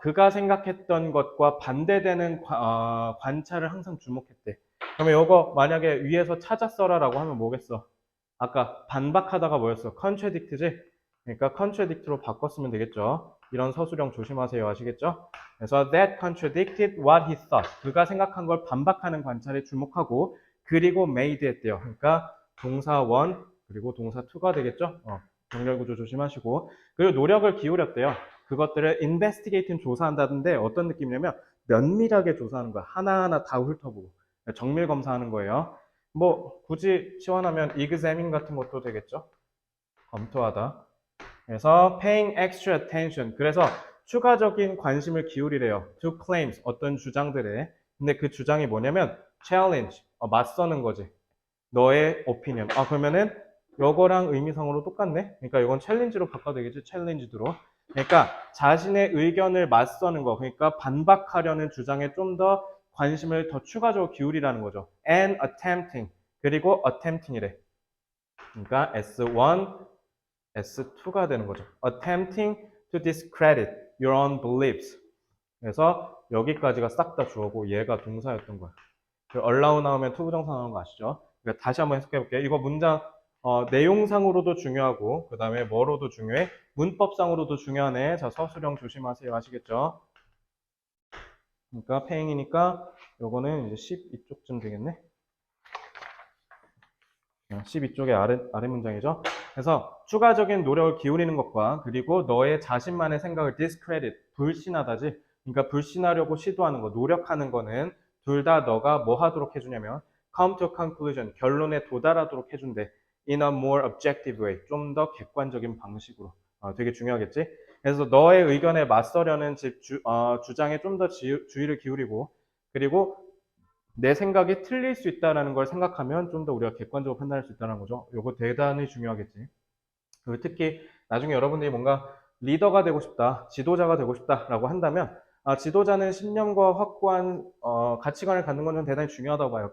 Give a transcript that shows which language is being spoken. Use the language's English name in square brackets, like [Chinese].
[Korean] 그가 생각했던 것과 반대되는 관찰을 항상 주목했대. 그러면 이거 만약에 위에서 찾아 써라라고 하면 뭐겠어? 아까 반박하다가 뭐였어? [English] contradict지? [Korean] 그러니까 contradict로 바꿨으면 되겠죠. 이런 서술형 조심하세요. 아시겠죠? 그래서 [English] that contradicted what he thought. [Korean] 그가 생각한 걸 반박하는 관찰에 주목하고 그리고 made 했대요. 그러니까 동사 one 그리고 동사 to가 되겠죠? 병렬 구조 조심하시고 그리고 노력을 기울였대요. 그것들을 investigating 조사한다던데 어떤 느낌이냐면 면밀하게 조사하는 거야. 하나하나 다 훑어보고 정밀 검사하는 거예요. 뭐 굳이 시원하면 examine 같은 것도 되겠죠. 검토하다. 그래서 [English] paying extra attention. [Korean] 그래서 추가적인 관심을 기울이래요. [English] to claims. [Korean] 어떤 주장들에. 근데 그 주장이 뭐냐면 challenge. 맞서는 거지. 너의 opinion. 그러면은 요거랑 의미상으로 똑같네. 그러니까 이건 challenge로 바꿔도 되겠지. challenge로. 그러니까 자신의 의견을 맞서는 거. 그러니까 반박하려는 주장에 좀 더 관심을 더 추가적으로 기울이라는 거죠. [English] and attempting. [Korean] 그리고 attempting이래. 그러니까 S1, S2가 되는 거죠. [English] attempting to discredit your own beliefs. [Korean] 그래서 여기까지가 싹 다 주어고 얘가 동사였던 거야. allow 나오면 to 부정사 나오는 거 아시죠? 그러니까 다시 한번 해석해 볼게요. 이거 문장 내용상으로도 중요하고 그 다음에 뭐로도 중요해? 문법상으로도 중요하네. 자, 서술형 조심하세요. 아시겠죠? 그러니까 paying이니까 요거는 이제 12쪽쯤 되겠네. 12쪽의 아래 문장이죠. 그래서 추가적인 노력을 기울이는 것과 그리고 너의 자신만의 생각을 discredit, 불신하다지. 그러니까 불신하려고 시도하는 거, 노력하는 거는 둘 다 너가 뭐 하도록 해주냐면 [English] come to a conclusion, [Korean] 결론에 도달하도록 해준대. [English] in a more objective way, [Korean] 좀 더 객관적인 방식으로. 되게 중요하겠지? 그래서 너의 의견에 맞서려는 주장에 좀 더 주의를 기울이고 그리고 내 생각이 틀릴 수 있다는 걸 생각하면 좀 더 우리가 객관적으로 판단할 수 있다는 거죠. 이거 대단히 중요하겠지. 그리고 특히 나중에 여러분들이 뭔가 리더가 되고 싶다, 지도자가 되고 싶다라고 한다면 지도자는 신념과 확고한 가치관을 갖는 건 대단히 중요하다고 봐요.